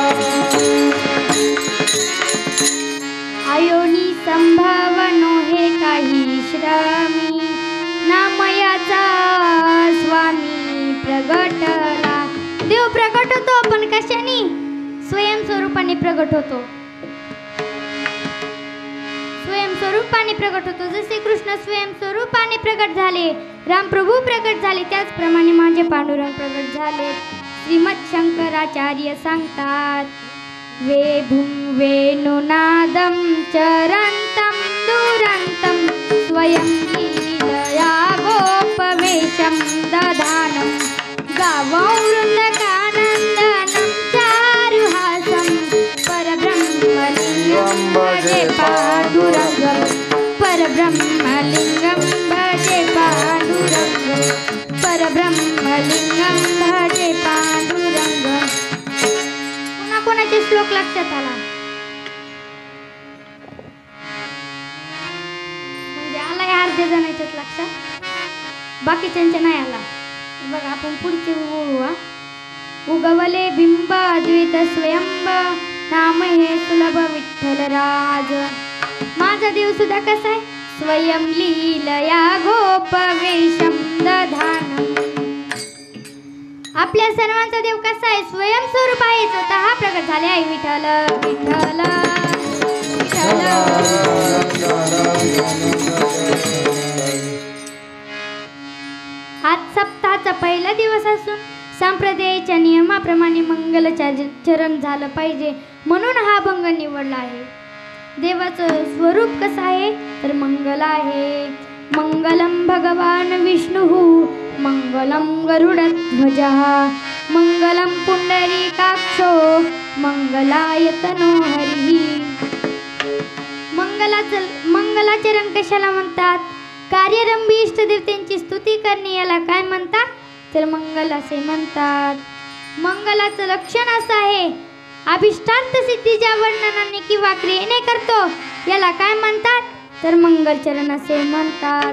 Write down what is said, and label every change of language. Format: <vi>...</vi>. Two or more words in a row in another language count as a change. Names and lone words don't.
<mr>अयोनी संभवनो हे काही श्रमी, नामयाचा स्वामी प्रगटला. देव प्रगट होतो, पण कशाने? स्वयंस्वरूपाने प्रगट होतो. स्वयंस्वरूपाने प्रगट होतो. जसे कृष्ण स्वयंस्वरूपाने प्रगट झाले, रामप्रभू प्रगट झाले, त्याचप्रमाणे माझे पांडुरंग प्रगट झाले. श्रीमद शंकराचार्य सांगतात,</mr> <sa>वेभुं वेणुनादं चरन्तं दुरन्तं स्वयं लीलया गोपवेशं दधानं गावं वृन्दकानन्दनं चारुहासं परब्रह्मलिङ्गं भजे पाण्डुरङ्गं परब्रह्मलिङ्गं भजे पाण्डुरङ्गं परब्रह्मलिङ्गं भजे पाण्डुरङ्गं.</sa> <mr>कोणाचे श्लोक लक्षात आला म्हणजे आला या अर्ध्या जणांच्याच लक्षात, बाकीच्यांच्या नाही आला. बघा आपण पुढचे बोलू. उगवले बिंब अद्वैत स्वयंब, नाम हे सुलभ विठ्ठल राज. माझा देव सुद्धा कसा आहे?</mr> <sa>स्वयं लीलया गोपवेशं दधानं.</sa> <mr>आपल्या सर्वांचा देव कसा आहे? स्वयंस्वरूप आहे, स्वतः प्रगट झाले आहे. विठ्ठल विठ्ठल विठ्ठल. आज सप्ताहाचा पहिला दिवस असून संप्रदायाच्या नियमाप्रमाणे मंगलचरण झालं पाहिजे, म्हणून हा भंग निवडला आहे. देवाचं स्वरूप कसं आहे तर मंगल आहे.</mr> <sa>मंगलम भगवान विष्णुः, मंगलम गरुडध्वजः, मंगलम पुंडरीकाक्षो, मंगलायतनो हरिः.</sa> <mr>मंगलाचरण कशाला म्हणतात? कार्यरंभी इष्टदेवतेंची स्तुती करणे, याला काय म्हणतात तर मंगल असे म्हणतात. मंगलाचं लक्षण असं आहे, अभिष्टार्थ सिद्धीच्या वर्णनाने किंवा क्रियेने करतो, याला काय म्हणतात तर मंगलचरण असे म्हणतात.</mr>